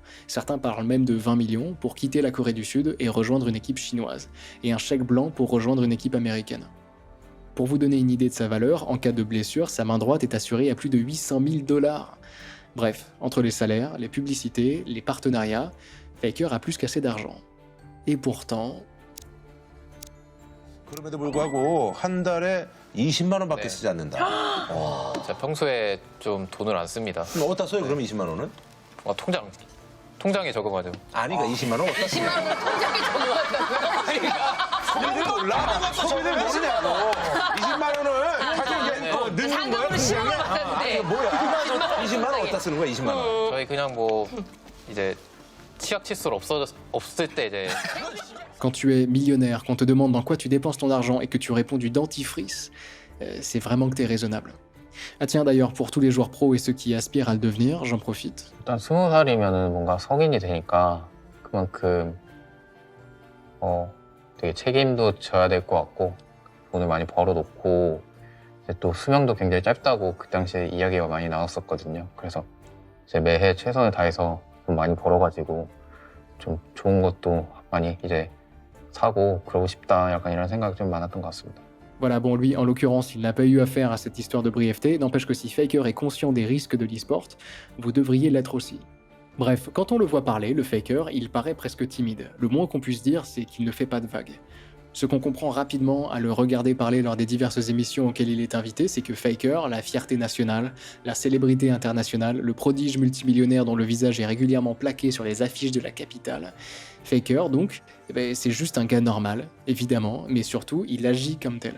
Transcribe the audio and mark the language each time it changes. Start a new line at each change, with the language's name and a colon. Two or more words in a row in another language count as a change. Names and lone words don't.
French: Certains parlent même de 20 millions pour quitter la Corée du Sud et rejoindre une équipe chinoise, et un chèque blanc pour rejoindre une équipe américaine. Pour vous donner une idée de sa valeur, en cas de blessure, sa main droite est assurée à plus de 800 000 dollars. Bref, entre les salaires, les publicités, les partenariats, Faker a plus qu'assez d'argent. Et pourtant...
Korean: 그럼에도 불구하고 한 달에 20만 원밖에 쓰지 않는다. 제가 평소에 좀 돈을 안 씁니다. 그럼 어디다 써요? 그럼 20만 원은? 통장에 적어가지고. 아니, 그러니까 20만 원 어디다 써요? 20만 원을 통장에 적어놨다고요? 소비를 몰라. 소비를 모르냐고. 20만 원을 가지고 넣는 거야? 상금으로 10만 원 받았는데. 뭐야? 20만 원 어디다 쓰는 거야? 20만 원. 저희 그냥 뭐 이제 치약 칫솔 없을 때 이제
French: Quand tu es millionnaire, qu'on te demande dans quoi tu dépenses ton argent et que tu réponds du dentifrice, c'est vraiment que t'es raisonnable. Ah tiens d'ailleurs, pour tous les joueurs pros et ceux qui aspirent à le devenir, j'en profite.
Korean: 일단 20살이면은 뭔가 성인이 되니까 그만큼 되게 책임도 져야 될 것 같고 돈을 많이 벌어놓고 이제 또 수명도 굉장히 짧다고 그 당시에 이야기가 많이 나왔었거든요. 그래서 이제 매해 최선을 다해서 돈 많이 벌어가지고 좀 좋은 것도 많이 이제 사고 그러고 싶다 약간 이런 생각이 좀 많았던 것 같습니다.
French: Voilà, bon, lui, en l'occurrence, il n'a pas eu affaire à cette histoire de brièveté, n'empêche que si Faker est conscient des risques de l'e-sport, vous devriez l'être aussi. Bref, quand on le voit parler, le Faker, il paraît presque timide. Le moins qu'on puisse dire, c'est qu'il ne fait pas de vagues. Ce qu'on comprend rapidement à le regarder parler lors des diverses émissions auxquelles il est invité, c'est que Faker, la fierté nationale, la célébrité internationale, le prodige multimillionnaire dont le visage est régulièrement plaqué sur les affiches de la capitale, Faker, donc, c'est juste un gars normal, évidemment, mais surtout, il agit comme tel.